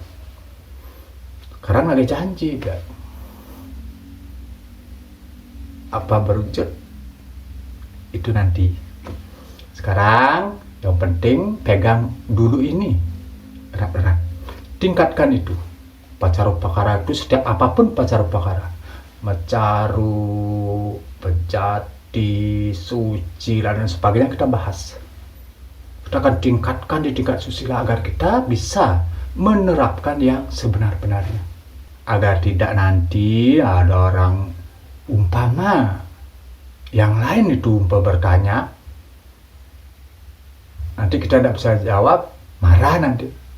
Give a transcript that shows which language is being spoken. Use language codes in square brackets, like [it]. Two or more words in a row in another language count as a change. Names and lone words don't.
[id] Karena ada janji kan. Apa berwujud? Itu nanti. Sekarang yang penting pegang dulu ini erat-erat. Tingkatkan itu. Pacarupakara itu setiap apapun pacarupakara. Mecaru, pejati, suci, dan sebagainya kita bahas. Kita akan tingkatkan di tingkat susila agar kita bisa menerapkan yang sebenar-benarnya. Agar tidak nanti ada orang umpama yang lain itu bertanya, nanti kita tidak bisa jawab, marah nanti.